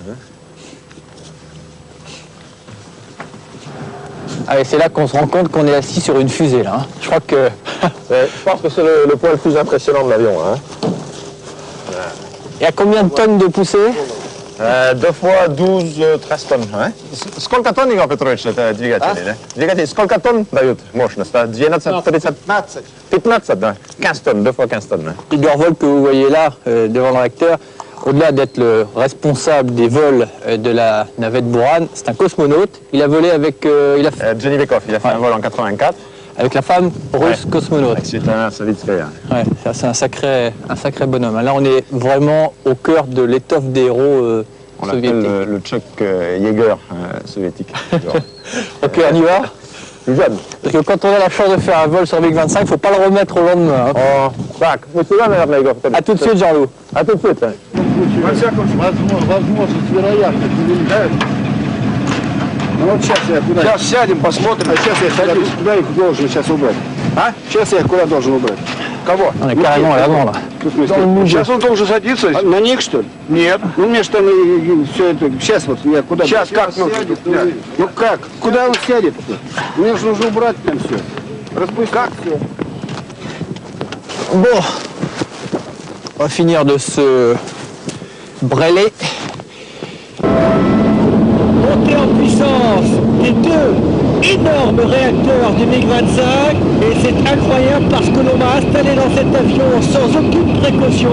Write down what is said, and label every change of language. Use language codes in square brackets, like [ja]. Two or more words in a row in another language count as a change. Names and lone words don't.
[fr] Allez, c'est là qu'on se rend compte qu'on est assis sur une fusée, là. Hein. Je crois que... je pense que c'est le point le plus impressionnant de l'avion. Hein. Il y a combien de tonnes de poussée 2 fois 12, 13 tonnes. [ru] Сколько тонн, Игорь Петрович, это двигатели? Да? Двигатели сколько тонн дают мощность? [fr] 12, 30, 15, да? 15 tonnes, 2 fois 15 tonnes. Igor Volk, que vous voyez là, devant le réacteur, au-delà d'être le responsable des vols de la navette Buran, c'est un cosmonaute. Il a volé avec... Jenny Bekov, il a fait un vol en 84. Avec la femme russe cosmonaute. C'est un Savitskaya. Ouais, c'est un sacré bonhomme. Là, on est vraiment au cœur de l'étoffe des héros soviétiques. On l'appelle le Chuck Yeager soviétique. Ok, on y va. Jeune. Parce que quand on a la chance de faire un vol sur MiG-25, il ne faut pas le remettre au lendemain. Hein. [ru] Oh, так, мы сюда, наверное, Игорь. [fr] À tout de suite, Jean-Loup. À tout de suite. [ru] Во всяком случае, возможность, вероятность увеличивается. Ну вот сейчас я куда... Сейчас сядем, посмотрим. А сейчас я куда их должен сейчас убрать? А? Сейчас я их куда должен убрать? Кого? [fr] On est carrément à l'avant, là. [ru] Сейчас он должен садиться. На них, что ли? Нет. Ну мне же там все это... Сейчас вот я куда... Сейчас как нужно? Ну как? Куда он сядет-то? Мне же нужно убрать там все. Распустить. Как все? [fr] Bon, on va finir de se brêler. Montée en puissance des 2 énormes réacteurs du MiG-25 et c'est incroyable parce que l'on m'a installé dans cet avion sans aucune précaution.